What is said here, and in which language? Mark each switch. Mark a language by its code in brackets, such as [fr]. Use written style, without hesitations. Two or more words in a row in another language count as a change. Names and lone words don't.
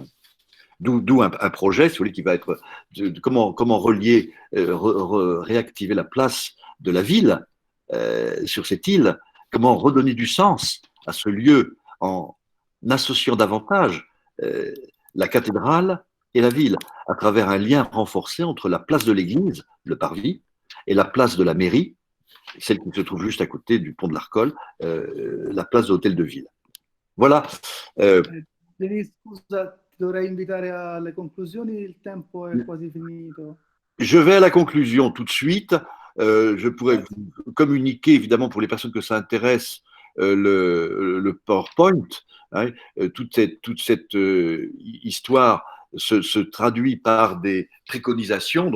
[fr] D'où un projet, si vous voulez, qui va être comment relier, réactiver la place de la ville sur cette île, comment redonner du sens à ce lieu en associant davantage la cathédrale et la ville, à travers un lien renforcé entre la place de l'église, le parvis, et la place de la mairie, celle qui se trouve juste à côté du pont de l'Arcole, la place de l'hôtel de ville. Voilà. Denis, [it] scusa, ti dovrei invitare alle conclusioni, il tempo è quasi finito. [fr] Je vais à la conclusion tout de suite. Je pourrais vous communiquer, évidemment, pour les personnes que ça intéresse, le PowerPoint. Hein, toute cette histoire se traduit par des préconisations.